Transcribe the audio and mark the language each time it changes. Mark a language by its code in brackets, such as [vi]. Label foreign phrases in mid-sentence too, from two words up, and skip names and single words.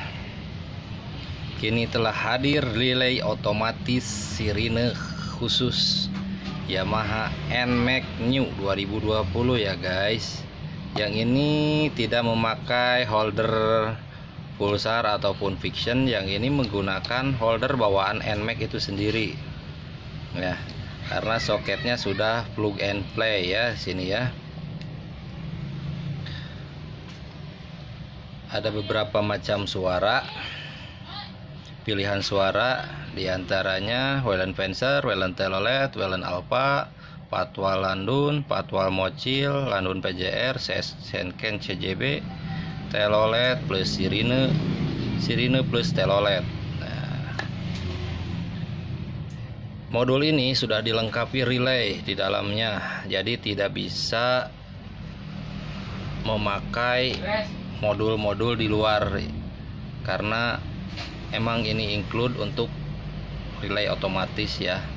[id] Kini telah hadir relay otomatis sirine khusus Yamaha NMAX New 2020 ya guys. Yang ini tidak memakai holder pulsar ataupun fiction. Yang ini menggunakan holder bawaan NMAX itu sendiri ya, karena soketnya sudah [en] plug and play [id] ya sini ya. Ada beberapa macam suara, pilihan suara, diantaranya Wayland Fencer, Wayland Telolet, Wayland Alpha, Patwal Landun, Patwal Mocil, Landun PJR, Senken CJB, Telolet plus sirine, sirine plus Telolet. Nah, modul ini sudah dilengkapi relay di dalamnya, jadi tidak bisa memakai modul-modul di luar karena emang ini include untuk relay otomatis ya.